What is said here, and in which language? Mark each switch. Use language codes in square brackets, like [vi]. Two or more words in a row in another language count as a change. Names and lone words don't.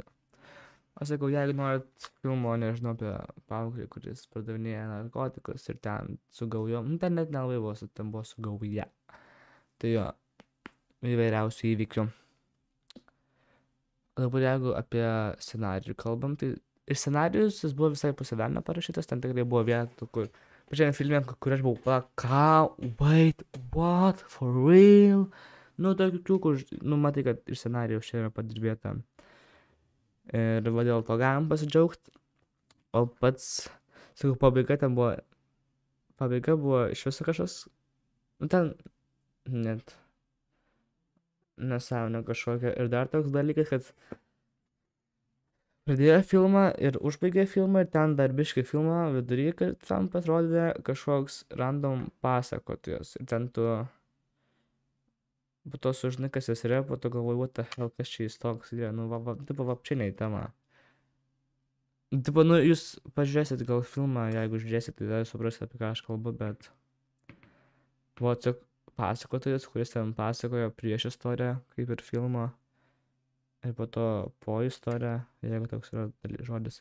[lt] Aš sakau, jeigu norit filmo, nežinau, apie paauglį, kuris pardavinėja narkotikus ir ten su gaujom, ten net nelabai buvo, ten buvo su gauja. Tai jo, įvairiausių įvykių. Dabar jeigu apie scenarijų kalbam, tai ir scenarijus jis buvo visai pusivelnio parašytas, ten tikrai buvo vietų, kur, pažiūrėjom filmė, kur aš buvau, [en] wait, what, for real? [lt] Tokių, kur, matai, kad iš scenarijus čia yra padirbėta. Ir dėl to galim pasidžiaugti. O pats, sakau, pabaiga buvo iš viso kažkas, ten, net nesąmonė kažkokia. Ir dar toks dalykas, kad pradėjo filmą ir užbaigė filmą ir ten dar biškį filmą vidury, kad tam pasirodė kažkoks random pasakotojas. Ir ten tu po to sužinai, kas jis yra, po to galvoju, [en] what the hell, [lt] kas čia jis toks yra, vapčiai ne į temą. Tipo, nu, jūs pažiūrėsit gal filmą, jeigu žiūrėsit, tai tada suprasit, apie ką aš kalbu, bet buvo tiesiog pasakotojas, kuris ten pasakojo prieš istoriją, kaip ir filmo, ir po to po istoriją, jeigu toks yra žodis.